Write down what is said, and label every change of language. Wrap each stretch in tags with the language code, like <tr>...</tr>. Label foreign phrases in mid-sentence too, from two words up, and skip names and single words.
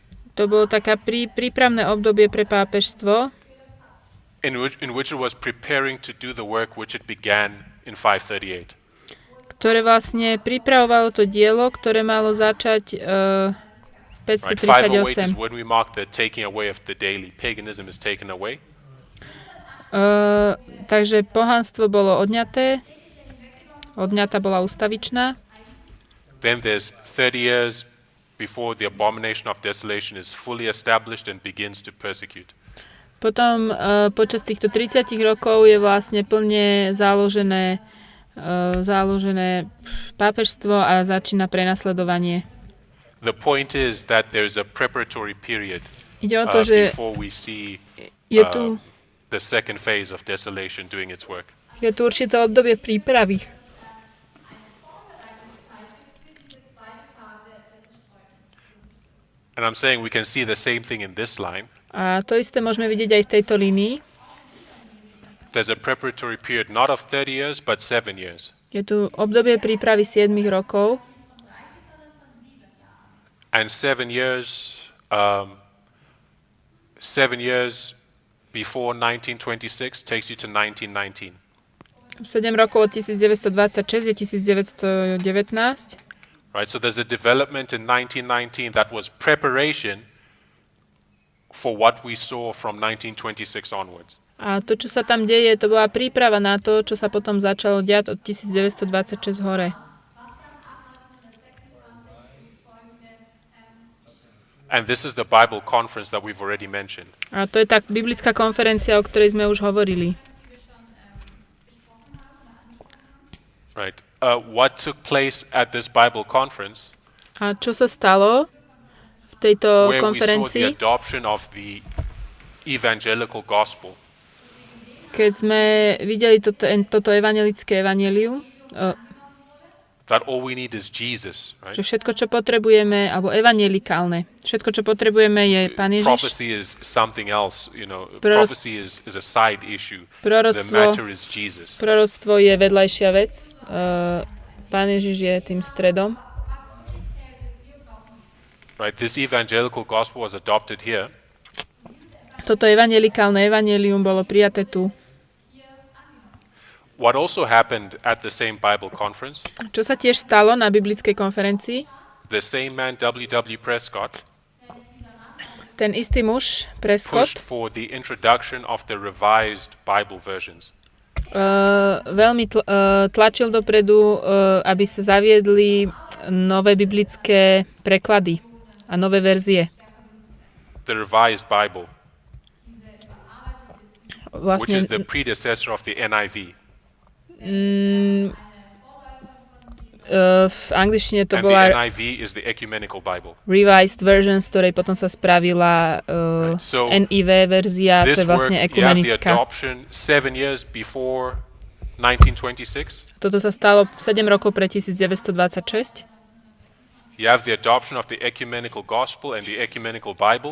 <sk>To bolo taká prípravné obdobie pre pápežstvo,</sk> <en>in which it was preparing to do the work which it began in 538.</en> <sk>ktoré vlastne pripravovalo to dielo, ktoré malo začať v</sk> <en>Right, 508 is 538. when we mark the taking away of the daily. Paganism is taken away.</en> <sk>Takže pohanstvo bolo odňaté, odňatá bola ustavičná.</sk> <en>Then there's 30 years before the abomination of desolation is fully established and begins to persecute.</en> <sk>Potom počas týchto 30 rokov je vlastne plne založené pápežstvo a začína prenasledovanie.</sk> <en>The point is that there's a preparatory period</en> <sk>Ide o to, že</sk> <en>before we see</en> <sk>je tu,</sk> <en>the second phase of desolation doing its work.</en> <sk>je tu určité obdobie prípravy.</sk> <en>And I'm saying we can see the same thing in this line.</en> <sk>A to isté môžeme vidieť aj v tejto línii.</sk> <en>There's a preparatory period not of 30 years, but 7 years.</en> <sk>Je tu obdobie prípravy 7 rokov</sk> <en>And 7 years, 7 years before 1926 takes you to 1919.</en> <sk>7 rokov od 1926 je 1919.</sk> <en>Right, so there's a development in 1919 that was preparation for what we saw from 1926 onwards.</en> <sk>A to, čo sa tam deje, to bola príprava na to, čo sa potom začalo diať od 1926 hore.</sk> <en>And this is the Bible conference that we've already mentioned.</en> <sk>A to je tá biblická konferencia, o ktorej sme už hovorili.</sk> <en>Right. What took place at this Bible conference,</en> <sk>A čo sa stalo v tejto</sk> <en>where we saw the</en> <sk>konferencii,</sk> <en>adoption of the evangelical gospel,</en> <sk>keď sme videli toto evanjelické evanjelium,</sk> <en>that all we need is Jesus, right?</en> <sk>že všetko, čo potrebujeme, alebo evanjelikálne, všetko, čo potrebujeme, je Pán Ježiš.</sk> <en>Prophecy is something else, you know.</en> <sk>Proroc-</sk> <en>Prophecy is a side issue. The</en> <sk>Proroctvo,</sk> <en>matter is Jesus.</en> <sk>proroctvo je vedľajšia vec. Pán Ježiš je tým stredom.</sk> <en>Right? This evangelical gospel was adopted here,</en> <sk>Toto evanjelikálne evanjelium bolo prijaté tu.</sk> <en>What also happened at the same Bible conference,</en> <sk>Čo sa tiež stalo na biblickej konferencii?</sk> <en>the same man, W.W. Prescott,</en> <sk>Ten istý muž,</sk> <en>pushed</en> <sk>Prescott,</sk> <en>for the introduction of the revised Bible versions.</en> <sk>veľmi tlačil dopredu, aby sa zaviedli nové biblické preklady a nové verzie.</sk> <en>The revised Bible, which</en> <sk>Vlastne</sk> <en>is the predecessor of the NIV.</en> <sk>v angličtine to</sk> <en>And the</en> <sk>bola</sk> <en>NIV is the ecumenical Bible. revised version,</en> <sk>z ktorej potom sa spravila</sk> <en>So</en> <sk>NIV verzia, to</sk> <en>this</en> <sk>je vlastne</sk> <en>work, you have the</en> <sk>ekumenická.</sk> <en>adoption 7 years before 1926.</en> <sk>Toto sa stalo 7 rokov pre 1926.</sk> <en>You have the adoption of the ecumenical gospel and the ecumenical Bible.</en>